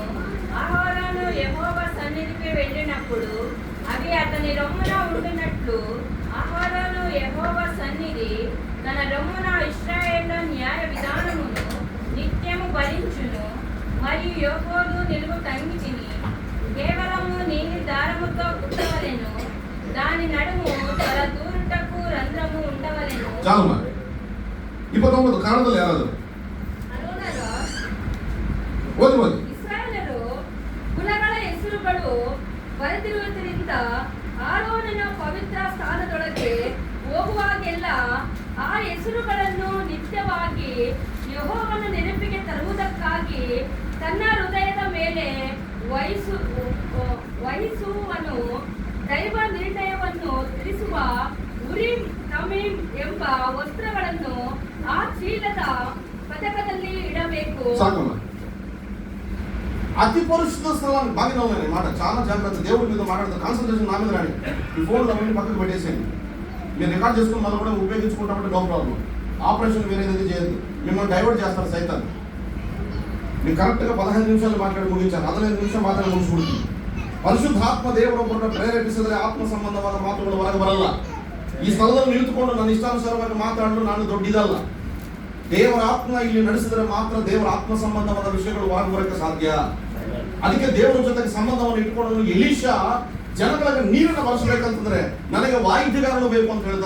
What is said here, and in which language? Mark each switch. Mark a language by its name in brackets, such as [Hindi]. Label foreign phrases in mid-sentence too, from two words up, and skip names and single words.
[Telugu] అహరోను యెహోవా సన్నిధికి వెళ్ళినప్పుడు అవి అతని రొమ్మున ఉండినట్లు అహరోను యెహోవా సన్నిధి తన రొమ్మున ఇశ్రాయేళ్ల న్యాయ విధానమును నిత్యము భరించును. మరియు యోగోలు నిలువు తంగితిని కేవలము నీలి దారముతో కుట్టవలెను. దాని నడుము తల దూరుటకు రంధ్రము ఉండవలెను. [Kannada] ಕನ್ನಡದಲ್ಲಿ ಯಾರಾದ್ರು ಇಸ್ರಾಯೇಲರು ಕುಲಗಳ ಹೆಸರುಗಳು ಬರೆದಿರುವುದರಿಂದ ಆರೋನನ ಪವಿತ್ರ ಸ್ಥಾನದೊಳಗೆ ಹೋಗುವಾಗೆಲ್ಲ ಆ ಹೆಸರುಗಳನ್ನು ನಿತ್ಯವಾಗಿ ಯೆಹೋವನ ನೆನಪಿಗೆ ತರುವುದಕ್ಕಾಗಿ ತನ್ನ ಹೃದಯದ ಮೇಲೆ ವಹಿಸುವನು. ದೈವ ನಿರ್ಣಯವನ್ನು ತಿಳಿಸುವ ಉರೀಮ್ ತಮೀಮ್ ಎಂಬ ವಸ್ತ್ರಗಳನ್ನು ಆ ಚೀಲದ ಪದಕದಲ್ಲಿ ఇడಬೇಕು. [Telugu] అతి పరిశుద్ధ స్థలానికి బాగా ఉన్నాయి మాట, చాలా జాగ్రత్త. దేవుడి మీద మాట్లాడుతూ కాన్సన్ట్రేషన్ నా మీద రాని. ఈ ఫోన్లో అవన్నీ పక్కకు పెట్టేసేయండి. మీరు రికార్డ్ చేసుకుని మళ్ళీ కూడా ఉపయోగించుకుంటామంటే [English] no problem. [Telugu] ఆపరేషన్ వేరేది చేయదు, మిమ్మల్ని డైవర్ట్ చేస్తారు సైతాన్. మీరు కరెక్ట్గా 15 నిమిషాలు మాట్లాడి ముగించారు, 15 నిమిషం [Kannada] ಮಾತಾಡಿ ಮುಗಿಸ್ಬಿಡ್ತೀನಿ. ಪರಿಶುದ್ಧಾತ್ಮ ದೇವರೊಬ್ಬರನ್ನ ಪ್ರೇರೇಪಿಸಿದರೆ ಆತ್ಮ ಸಂಬಂಧವಾದ ಮಾತುಗಳು ಹೊರಗೆ ಬರಲ್ಲ. ಈ ಸ್ಥಳದಲ್ಲಿ ನಿಂತುಕೊಂಡು ನನ್ನ ಇಷ್ಟಾನುಸಾರವಾಗಿ ಮಾತಾಡಲು ನಾನು ದೊಡ್ಡಿದಲ್ಲ. ದೇವರ ಆತ್ಮ ಇಲ್ಲಿ ನಡೆಸಿದರೆ ಮಾತ್ರ ದೇವರ ಆತ್ಮ ಸಂಬಂಧವಾದ ವಿಷಯಗಳು ಹೊರಗೆ ಬರೋಕ್ಕೆ ಸಾಧ್ಯ. ಅದಕ್ಕೆ ದೇವರ ಜೊತೆಗೆ ಸಂಬಂಧವನ್ನು ಇಟ್ಕೊಂಡು ಎಲೀಷಾ ಜನಗಳಿಗೆ ನೀರನ್ನು ಬರೆಸಬೇಕಂತಂದ್ರೆ ನನಗೆ ವಾಯಿದ್ಯಗಾರರು ಬೇಕು ಅಂತ ಹೇಳ್ತಾನೆ.